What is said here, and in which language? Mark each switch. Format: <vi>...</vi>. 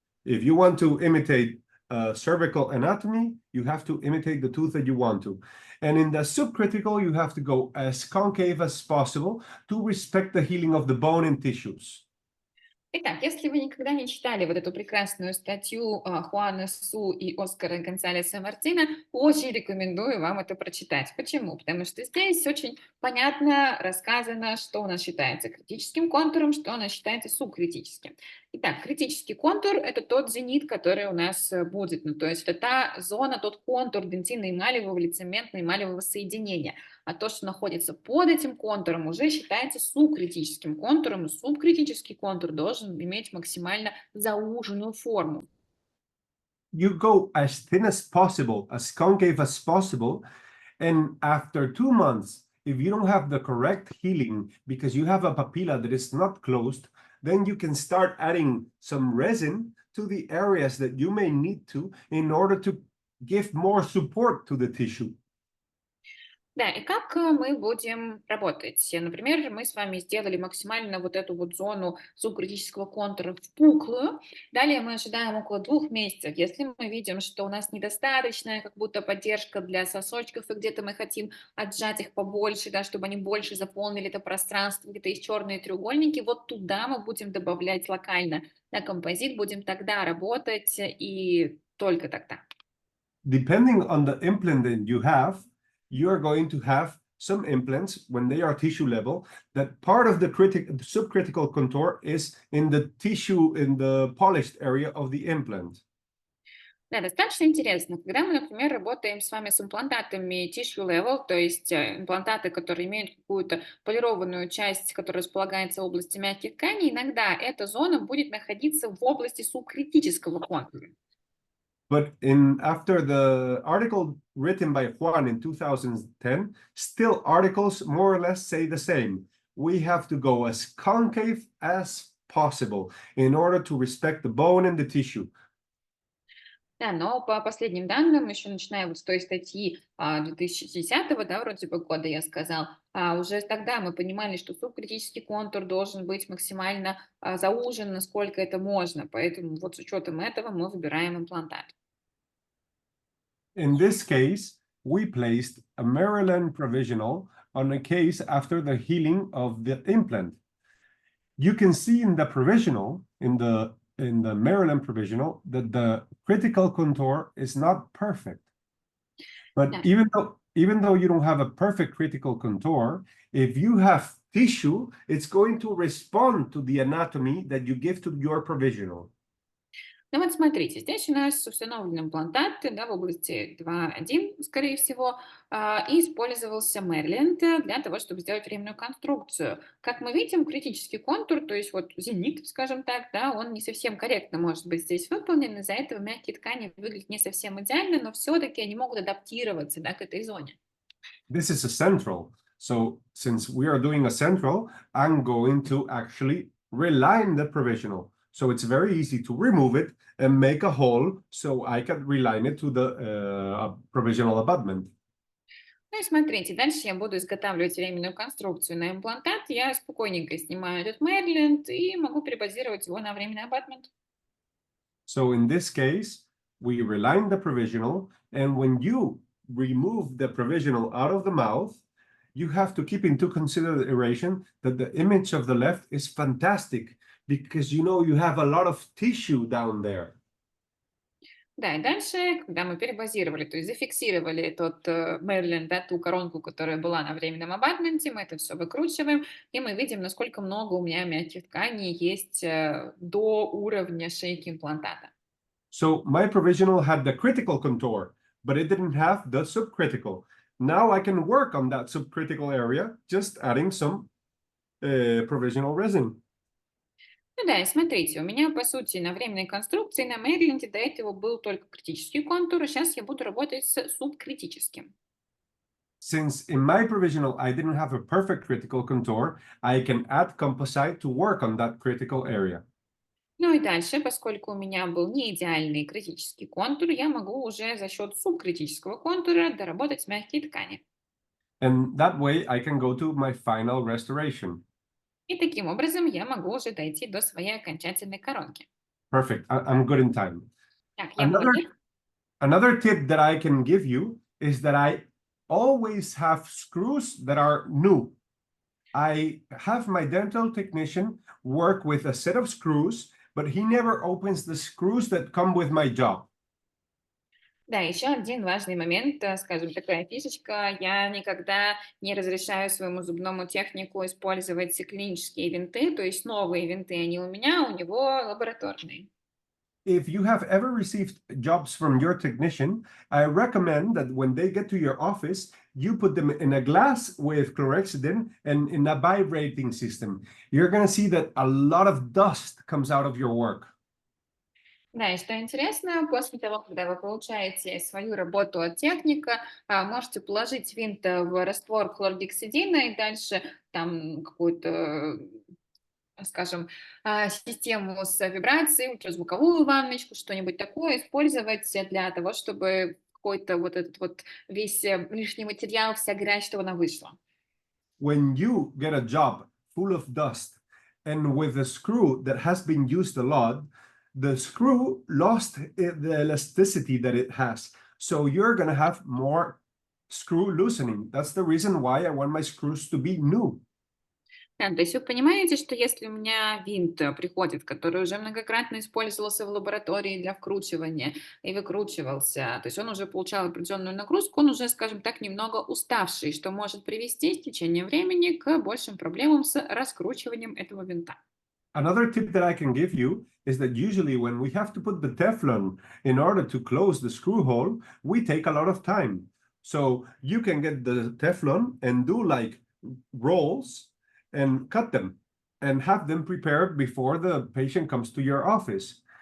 <en>If you want to imitate cervical anatomy, you have to imitate the tooth that you want to. And in the subcritical, you have to go as concave as possible to respect the healing of the bone and tissues.</en> <ru>Итак, если вы никогда не читали вот эту прекрасную статью Хуана Су и Оскара Гонсалеса Мартина, очень рекомендую вам это прочитать. Почему? Потому что здесь очень понятно рассказано, что у нас считается критическим контуром, что у нас считается субкритическим. Итак, критический контур – это тот зенит, который у нас будет. Ну, то есть это та зона, тот контур дентино-эмалевого или цементно-эмалевого соединения. А то, что находится под этим контуром, уже считается субкритическим контуром. И субкритический контур должен иметь максимально зауженную форму.</ru> <en>You go as thin as possible, as concave as possible, and after 2 months, if you don't have the correct healing because you have a papilla that is not closed, then you can start adding some resin to the areas that you may need to in order to give more support to the tissue.</en> <ru>Да, и как мы будем работать? Например, мы с вами сделали максимально вот эту вот зону субкритического контура впуклую. Далее мы ожидаем около 2 месяцев. Если мы видим, что у нас недостаточная как будто поддержка для сосочков, и где-то мы хотим отжать их побольше, да, чтобы они больше заполнили это пространство, где-то есть черные треугольники, вот туда мы будем добавлять локально на композит, будем тогда работать и только тогда.</ru> <en>Depending on the implant that you have, you're going to have some implants when they are tissue level that part of the subcritical contour is in the tissue in the polished area of the implant.</en> <ru>Да, достаточно интересно. Когда мы, например, работаем с вами с имплантатами tissue level, то есть имплантаты, которые имеют какую-то полированную часть, которая располагается в области мягких тканей, иногда эта зона будет находиться в области субкритического контура.</ru> <en>But after the article written by Juan in 2010, still articles more or less say the same. We have to go as concave as possible in order to respect the bone and the tissue.</en> <ru>Да, но по последним данным, еще начиная вот с той статьи 2010, да, вроде бы года, я сказал, уже тогда мы понимали, что субкритический контур должен быть максимально заужен, насколько это можно. Поэтому вот с учетом этого мы выбираем имплантат.</ru> <en>In this case, we placed a Maryland provisional on a case after the healing of the implant. You can see in the provisional, in the Maryland provisional, that the critical contour is not perfect. But</en> <ru>Да.</ru> <en>even though you don't have a perfect critical contour, if you have tissue, it's going to respond to the anatomy that you give to your provisional.</en> <ru>Ну вот смотрите, здесь у нас установлен имплантат, да, в области 2.1, скорее всего, и использовался Мерленд для того, чтобы сделать временную конструкцию. Как мы видим, критический контур, то есть вот зенит, скажем так, да, он не совсем корректно может быть здесь выполнен, из-за этого мягкие ткани выглядят не совсем идеально, но все-таки они могут адаптироваться, да, к этой зоне.</ru> <en>This is a central. So since we are doing a central, I'm going to actually reline the provisional. So it's very easy to remove it and make a hole so I can reline it to the provisional abutment.</en> <ru>Ну и смотрите, дальше я буду изготавливать временную конструкцию на имплантат. Я спокойненько снимаю этот Мерленд и могу перебазировать его на временный абатмент.</ru> <en>So in this case, we reline the provisional, and when you remove the provisional out of the mouth, you have to keep into consideration that the image of the left is fantastic because you have a lot of tissue down there.</en> <ru>Да, и дальше, когда мы перебазировали, то есть зафиксировали тот Мерленд, да, ту коронку, которая была на временном абатменте, мы это все выкручиваем, и мы видим, насколько много у меня мягких тканей есть до уровня шейки имплантата.</ru> <en>So my provisional had the critical contour, but it didn't have the subcritical. Now I can work on that subcritical area, just adding some provisional resin.</en> <ru>Ну да, и смотрите, у меня, по сути, на временной конструкции на Мерленде до этого был только критический контур, а сейчас я буду работать с субкритическим.</ru> <en>Since in my provisional I didn't have a perfect critical contour, I can add composite to work on that critical area.</en> <ru>Ну и дальше, поскольку у меня был не идеальный критический контур, я могу уже за счет субкритического контура доработать мягкие ткани.</ru> <en>And that way I can go to my final restoration.</en> <ru>И таким образом я могу уже дойти до своей окончательной коронки.</ru> <en>Perfect. I'm good in time.</en> <ru>Так, я молодец.</ru> <en>Another tip that I can give you is that I always have screws that are new. I have my dental technician work with a set of screws, but he never opens the screws that come with my job.</en> <ru>Да, еще один важный момент, скажем, такая фишечка. Я никогда не разрешаю своему зубному технику использовать клинические винты, то есть новые винты, они у меня, у него лабораторные.</ru> <en>If you have ever received jobs from your technician, I recommend that when they get to your office, you put them in a glass with chlorhexidine and in a vibrating system. You're going to see that a lot of dust comes out of your work.</en> <ru>Да, и что интересно, после того, когда вы получаете свою работу от техника, можете положить винт в раствор хлоргексидина и дальше там какую-то, скажем, систему с вибрацией, ультразвуковую ванночку, что-нибудь такое использовать для того, чтобы какой-то вот этот вот весь лишний материал, вся грязь, чтобы она вышла.</ru> <en>When you get a job full of dust and with a screw that has been used a lot, the screw lost the elasticity that it has. So you're going to have more screw loosening. That's the reason why I want my screws to be new.</en> <ru>Да, то есть вы понимаете, что если у меня винт приходит, который уже многократно использовался в лаборатории для вкручивания и выкручивался, то есть он уже получал определенную нагрузку, он уже, скажем так, немного уставший, что может привести с течением времени к большим проблемам с раскручиванием этого винта.</ru> <en>Another tip that I can give you is that usually when we have to put the Teflon in order to close the screw hole, we take a lot of time. So you can get the Teflon and do like rolls and cut them and have them prepared before the patient comes to your office.</en>